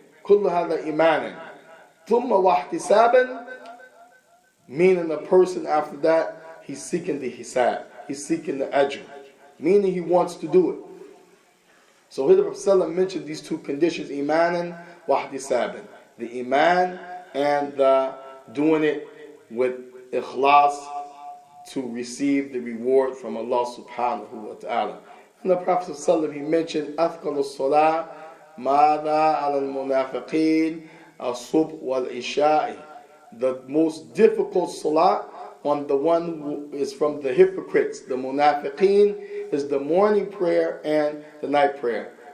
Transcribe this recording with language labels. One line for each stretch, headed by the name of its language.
English: Kullu hadha imanan. Thumma wahtisaban, meaning the person after that, he's seeking the hisab, he's seeking the ajr, meaning he wants to do it. So here the Prophet mentioned these two conditions, imanan wahtisaban, the iman and the doing it with ikhlas to receive the reward from Allah subhanahu wa ta'ala. And the Prophet ﷺ, he mentioned
Arabic: أثقل الصلاة ماذا على المنافقين الصبح والعشاء.
English: The most difficult salah on the one who is from the hypocrites, the munafiqeen, is the morning prayer and the night prayer.